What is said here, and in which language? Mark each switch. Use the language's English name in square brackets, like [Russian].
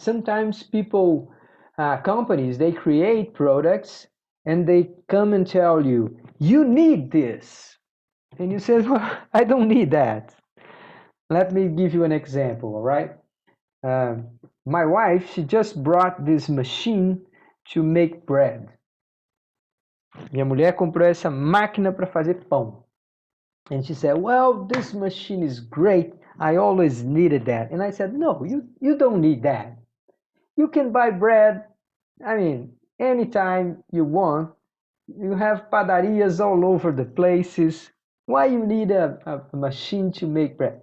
[English] Sometimes people, companies, they create products and they come and tell you, you need this. And you say, well, I don't need that. Let me give you an example, all right? My wife, she just brought this machine to make bread. [Portuguese] Minha mulher comprou essa máquina para fazer pão. [English] And she said, well, this machine is great. I always needed that. And I said, no, you don't need that. You can buy bread, I mean, anytime you want. You have padarias all over the places. Why you need a machine to make bread?